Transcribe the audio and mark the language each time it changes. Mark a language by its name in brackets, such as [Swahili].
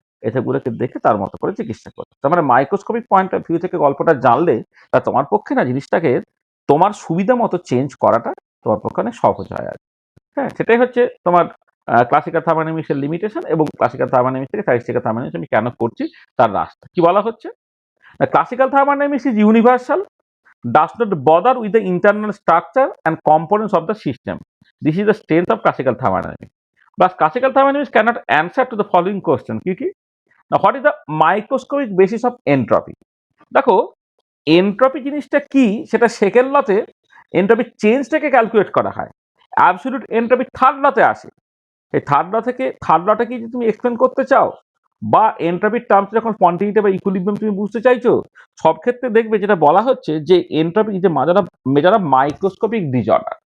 [Bangla] এসবগুলোকে দেখে তার মতো করে চিকিৎসা করতে। তার মানে মাইক্রোস্কোপিক পয়েন্ট অফ ভিউ থেকে গল্পটা জানলে তা তোমার পক্ষে না জিনিসটাকে তোমার সুবিধা মতো চেঞ্জ করাটা তোমার পক্ষে অনেক সহজ হয় আর। হ্যাঁ, সেটাই হচ্ছে তোমার ক্লাসিক্যাল থার্মোডাইনামিক্সের লিমিটেশন এবং ক্লাসিক্যাল থার্মোডাইনামিক্স থেকে স্ট্যাটিস্টিক্যাল থার্মোডাইনামিক্স আমি কেন করছি তার রাস্তা। কি বলা হচ্ছে? [English] The classical thermodynamics is universal, does not bother with the internal structure and components of the system. This is the strength of classical thermodynamics. But classical thermodynamics cannot answer to the following question. Now, what is the microscopic basis of entropy? [Bangla] দেখো entropy জিনিসটা কি সেটা second লতে entropy চেঞ্জটাকে calculate করা হয়, absolute entropy third লতে আসে। এই third লটা কি তুমি এক্সপ্লেন করতে চাও, বা এনট্রপির টার্মস যখন কোয়ান্টিটি বা ইকুইলিব্রিয়াম তুমি বুঝতে চাইছো, সব ক্ষেত্রে দেখবে যেটা বলা হচ্ছে যে এনট্রপি যে মেজার অফ মাইক্রোস্কোপিক ডিজঅর্ডার।